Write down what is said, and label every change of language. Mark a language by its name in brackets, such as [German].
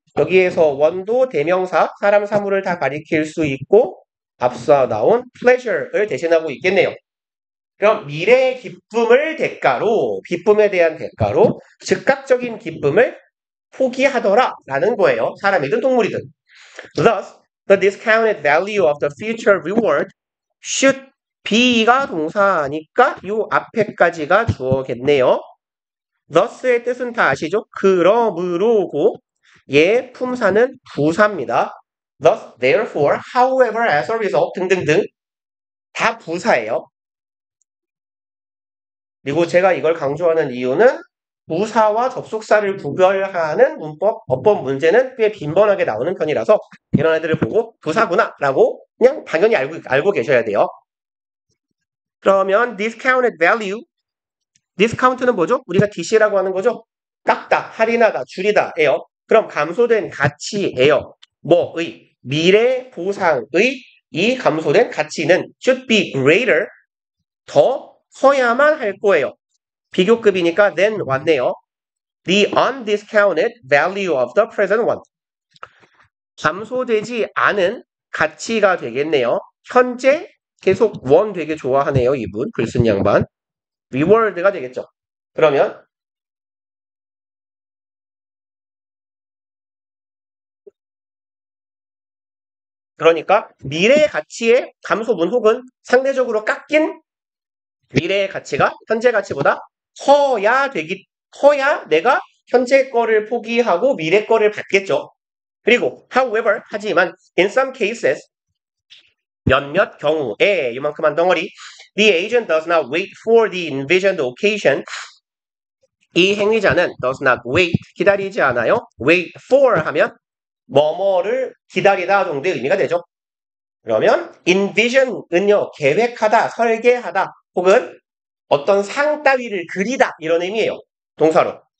[Korean] 여기에서 원도 대명사, 사람, 사물을 다 가리킬 수 있고 앞서 나온 pleasure를 대신하고 있겠네요. 그럼 미래의 기쁨을 대가로, 기쁨에 대한 대가로 즉각적인 기쁨을 포기하더라 라는 거예요. 사람이든 동물이든. [English] Thus, the discounted value of the future reward should be [Korean] 가 동사니까 요 앞에까지가 주어겠네요. thus의 뜻은 다 아시죠? 그러므로고 얘 품사는 부사입니다. [English] thus, therefore, however, as a result [Korean] 등등등 다 부사예요. 그리고 제가 이걸 강조하는 이유는 부사와 접속사를 구별하는 문법, 어법 문제는 꽤 빈번하게 나오는 편이라서 이런 애들을 보고 부사구나 라고 그냥 당연히 알고 계셔야 돼요. 그러면 discounted value, discount는 뭐죠? 우리가 DC라고 하는 거죠? 깎다, 할인하다, 줄이다예요. 그럼 감소된 가치예요. 뭐의? 미래 보상의 이 감소된 가치는 [English] should be greater, [Korean] 더 커야만 할 거예요. 비교급이니까 then 왔네요. [English] The undiscounted value of the present one. [Korean] 감소되지 않은 가치가 되겠네요. 현재 계속 원 되게 좋아하네요. 이분 글 쓴 양반. reward가 되겠죠. 그러면 그러니까 미래의 가치의 감소분 혹은 상대적으로 깎인 미래의 가치가 현재 가치보다 커야 내가 현재 거를 포기하고 미래 거를 받겠죠. [English] 그리고 however [Korean] 하지만 [English] in some cases [Korean] 몇몇 경우에 이만큼 한 덩어리 [English] the agent does not wait for the envisioned occasion. [Korean] 이 행위자는 does not wait 기다리지 않아요. wait for 하면 뭐뭐를 기다리다 정도의 의미가 되죠. 그러면 envision은요 계획하다, 설계하다 혹은 어떤 상 따위를 그리다 이런 의미예요. 동사로.